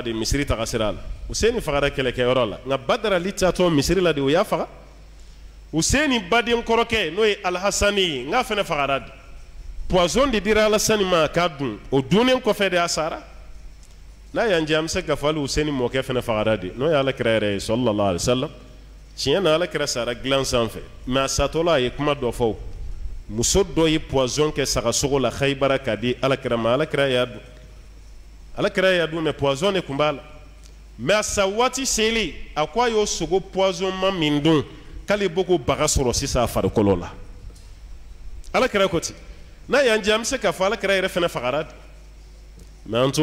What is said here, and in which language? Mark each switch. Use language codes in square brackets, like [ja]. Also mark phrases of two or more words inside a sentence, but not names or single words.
[bm] de misiri taga sira la Huseini fagara kɛlɛkɛyɔrɔ la nka Badara Ali taatɔ misiri la de o y'a faga Huseini baden kɔrɔkɛ n'o ye Alhasani ye n k'a fana fagara de poison de dira Alhasani ma k'a dun o dunnen kɔfɛ de a sara n'a y'an jɛ an bɛ se k'a fɔ hali Huseini mɔkɛ fana fagara de n'o ye Alakira yɛrɛ ye [ar] صلى الله عليه وسلم [bm] tiɲɛ na Alakira sara dilan sanfɛ mais a satɔla a ye kuma dɔ fɔ muso dɔ ye poison kɛ sagasogo la Khaybara k'a di Alakira ma Alakira y'a dun mais poison de tun b'a la mais a sa waati seli a ko a y'o sogo poison ma min dun k'ale bɔ ko baga sɔrɔ sisan a farikolo la Alakira ko ten n'a y'an jɛ an bɛ se k'a fɔ Alakira yɛrɛ fana fagara de mais an